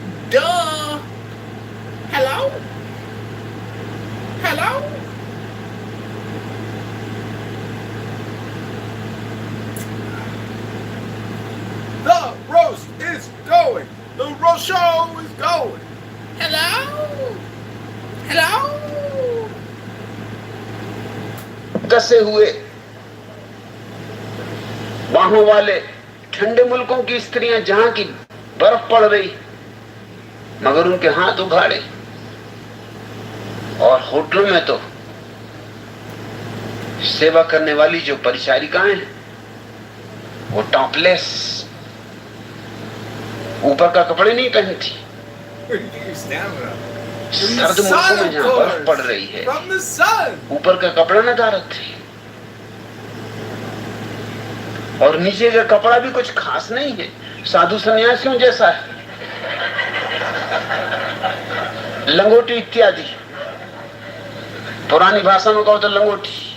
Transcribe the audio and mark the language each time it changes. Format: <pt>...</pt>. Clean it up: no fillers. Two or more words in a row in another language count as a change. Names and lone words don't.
<en>Duh. Hello? Hello? The roast is going. The roast show is going. Hello? Hello?</en> <hi>कसे हुए बाहों वाले ठंडे मुल्कों की स्त्रियां जहां की बर्फ पड़ रही मगर उनके हाथ उघाड़े और होटलों में तो सेवा करने वाली जो परिचारिकाएं वो टॉपलेस ऊपर का कपड़े नहीं पहनती।</hi> <en>Where do you get your stamina?</en> <hi>सर्द मुल्कों में जहाँ बर्फ पड़ रही है,</hi> <en>From the sun.</en> <hi>ऊपर का कपड़ा न डालती, और नीचे का कपड़ा भी कुछ खास नहीं है, साधु सन्यासियों जैसा है, लंगोटी इत्यादि। पुरानी भाषा में कहो तो लंगोटी।</hi>